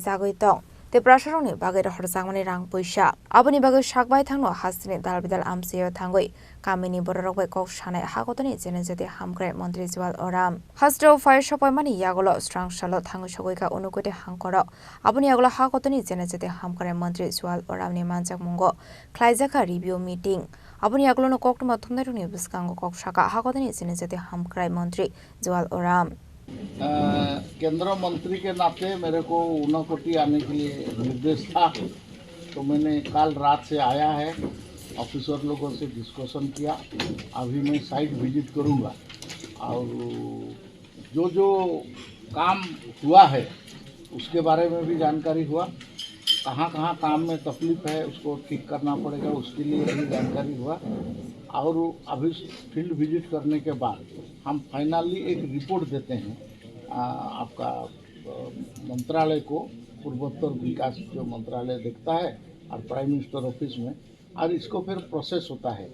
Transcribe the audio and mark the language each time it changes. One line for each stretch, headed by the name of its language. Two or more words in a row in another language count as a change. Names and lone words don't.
Kok Borok: Jagoi Tong Tripura Sharokni Bagai Rohorjakmani rang Puisa Aboni Bagai Shakbai Thangno Hastini Dalbidal Amseo Thangoi Kamini Borok Kok Shane Hakotorni Janajati Hamkrai Mantri Jual Oram Hasteo Sokphaimani Yakulo Srangsalo Thangmani Unakoti Hangkhor Aboni Yakulo Hakotorni Janajati Hamkrai Mantri Jual Oram ni Manjak Mungo Khlaijakmani
English: review meeting
Kok Borok: Aboni Yakulo no Kokma Thumneruni Biskango Kok Shaka Hakotorni Janajati Hamkrai Mantri Jual Oram
Hindi: केंद्र मंत्री के नाते मेरे को उनाकोटी आने के लिए निर्देश था तो मैंने कल रात से आया है ऑफिसर लोगों से डिस्कशन किया अभी मैं
English: site visit
Hindi: करूंगा और जो जो काम हुआ है उसके बारे में भी जानकारी हुआ कहाँ कहाँ काम में तकलीफ है उसको ठीक करना पड़ेगा उसके लिए भी जानकारी हुआ और अभी
English: field visit
Hindi: करने के बाद हम फाइनली एक रिपोर्ट देते हैं आपका मंत्रालय को पूर्वोत्तर विकास जो मंत्रालय देखता है और
English: prime minister office
Hindi: में और इसको फिर प्रोसेस होता है।